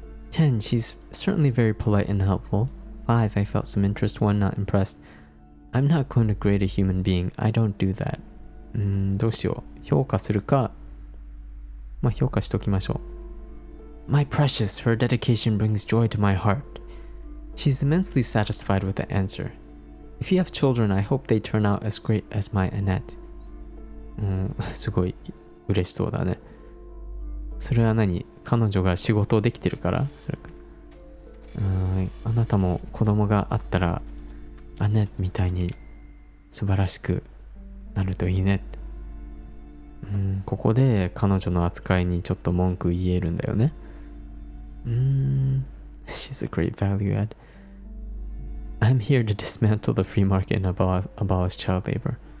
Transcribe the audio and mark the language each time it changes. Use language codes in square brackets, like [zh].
[en] 10, she's certainly very polite and helpful. 5, I felt some interest. 1, not impressed. I'm not going to grade a human being. I don't do that. [ja] どうしよう。評価するか、評価しときましょう。 [en] My precious, her dedication brings joy to my heart. She's immensely satisfied with the answer. If you have children, I hope they turn out as great as my Annette. [ja] すごい嬉しそうだね。それは何？彼女が仕事できてるから？それか。あなたも子供があったらアネみたいに素晴らしくなるといいねって。ここで彼女の扱いにちょっと文句言えるんだよね。 [en] She's a great value add. I'm here to dismantle the free market and abolish child labor.